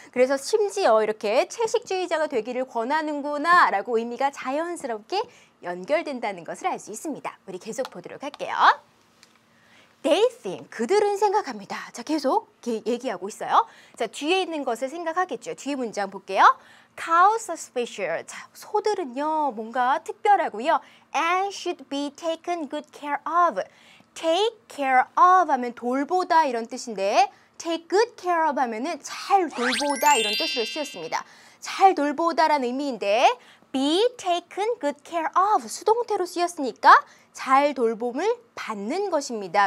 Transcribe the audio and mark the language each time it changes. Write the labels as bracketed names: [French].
[Korean] 그래서 심지어 이렇게 채식주의자가 되기를 권하는구나 라고 의미가 자연스럽게 연결된다는 것을 알 수 있습니다. 우리 계속 보도록 할게요. [English] They think, [Korean] 그들은 생각합니다. 자, 계속 얘기하고 있어요. 자, 뒤에 있는 것을 생각하겠죠. 뒤에 문장 볼게요. [English] Cows are special. [Korean] 자, 소들은요, 뭔가 특별하고요. [English] And should be taken good care of. [Korean] Take care of 하면 돌보다 이런 뜻인데 take good care of 하면은 잘 돌보다 이런 뜻으로 쓰였습니다. 잘 돌보다라는 의미인데 be taken good care of 수동태로 쓰였으니까 잘 돌봄을 받는 것입니다.